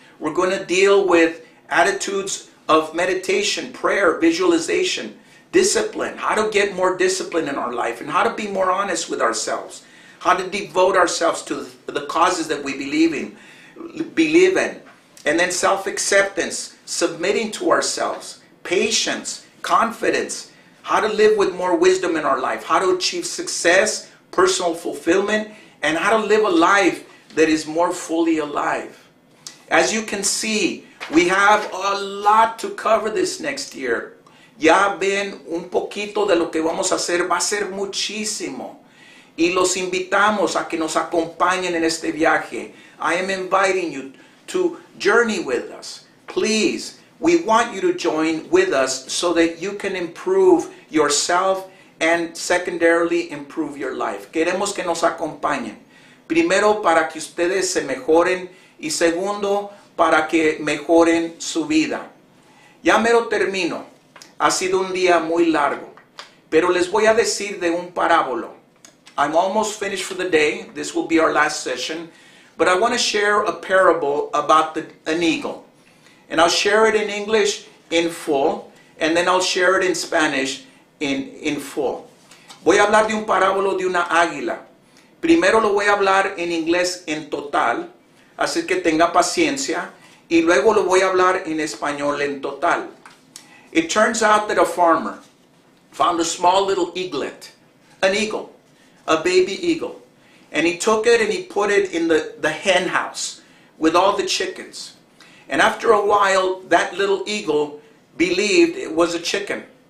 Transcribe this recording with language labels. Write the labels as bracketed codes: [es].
[en] We're going to deal with attitudes of meditation, prayer, visualization, discipline, how to get more discipline in our life, and how to be more honest with ourselves, how to devote ourselves to the causes that we believe in, and then self-acceptance, submitting to ourselves, patience, confidence, how to live with more wisdom in our life, how to achieve success, personal fulfillment, and how to live a life that is more fully alive. As you can see, we have a lot to cover this next year. [es] Ya ven un poquito de lo que vamos a hacer, va a ser muchísimo. Y los invitamos a que nos acompañen en este viaje. [en] I am inviting you to journey with us. Please, we want you to join with us so that you can improve yourself and secondarily improve your life. [es] Queremos que nos acompañen. Primero, para que ustedes se mejoren y segundo, para que mejoren su vida. Ya mero termino. Ha sido un día muy largo, pero les voy a decir de un parábolo. [en] I'm almost finished for the day. This will be our last session. But I want to share a parable about an eagle. And I'll share it in English in full, and then I'll share it in Spanish in full. [es] Voy a hablar de un parábolo de una águila. Primero lo voy a hablar en inglés en total, así que tenga paciencia, y luego lo voy a hablar en español en total. [en] It turns out that a farmer found a small little eaglet, an eagle, a baby eagle. And he took it and he put it in the hen house with all the chickens. And after a while, that little eagle believed it was a chicken.